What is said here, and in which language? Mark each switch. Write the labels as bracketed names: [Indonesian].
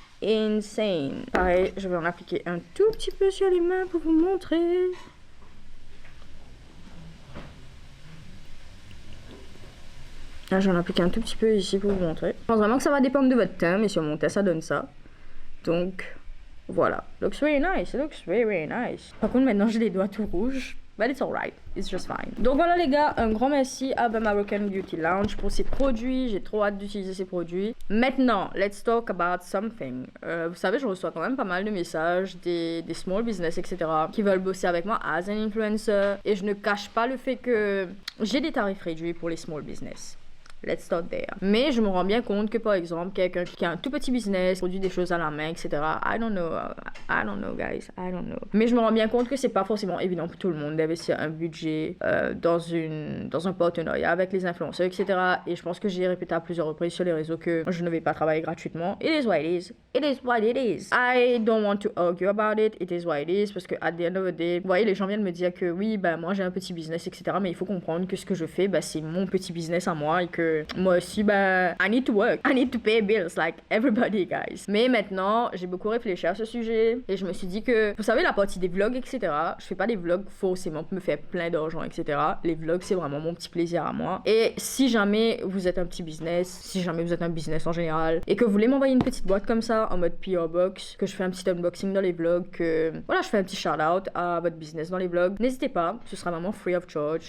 [French] Insane. Pareil, je vais en appliquer un tout petit peu sur les mains pour vous montrer. Là, j'en applique un tout petit peu ici pour vous montrer. Je pense vraiment que ça va dépendre de votre teint, mais sur mon teint, ça donne ça. Donc, voilà. [English] Looks very nice. It looks very, very nice. [French] Par contre, maintenant, j'ai les doigts tout rouges. [English] But it's alright, it's just fine. [French] Donc voilà les gars, un grand merci à The Moroccan Beauty Lounge pour ces produits. J'ai trop hâte d'utiliser ces produits. Maintenant, [English] let's talk about something. [French] Vous savez, je reçois quand même pas mal de messages des small business, etc. qui veulent bosser avec moi [English] as an influencer. [French] Et je ne cache pas le fait que j'ai des tarifs réduits pour les small business. [English] Let's start there. [French] Mais je me rends bien compte que par exemple, quelqu'un qui a un tout petit business, produit des choses à la main, etc. [English] I don't know guys, I don't know. [French] Mais je me rends bien compte que c'est pas forcément évident pour tout le monde d'investir un budget dans un partenariat avec les influenceurs, etc. Et je pense que j'ai répété à plusieurs reprises sur les réseaux que je ne vais pas travailler gratuitement. [English] It is what it is. It is what it is. I don't want to argue about it. It is what it is. [French] Parce que [English] at the end of the day, [French] vous voyez, les gens viennent me dire que oui, ben moi j'ai un petit business, etc. Mais il faut comprendre que ce que je fais, ben, c'est mon petit business à moi et que moi aussi, ben, [English] I need to work. I need to pay bills like everybody, guys. [French] Mais maintenant, j'ai beaucoup réfléchi à ce sujet et je me suis dit que, vous savez, la partie des vlogs, etc. Je fais pas des vlogs forcément pour me faire plein d'argent, etc. Les vlogs, c'est vraiment mon petit plaisir à moi. Et si jamais vous êtes un petit business, si jamais vous êtes un business en général et que vous voulez m'envoyer une petite boîte comme ça en mode PR box, que je fais un petit unboxing dans les vlogs, que voilà, je fais un petit shout out à votre business dans les vlogs, n'hésitez pas, ce sera vraiment [English] free of charge.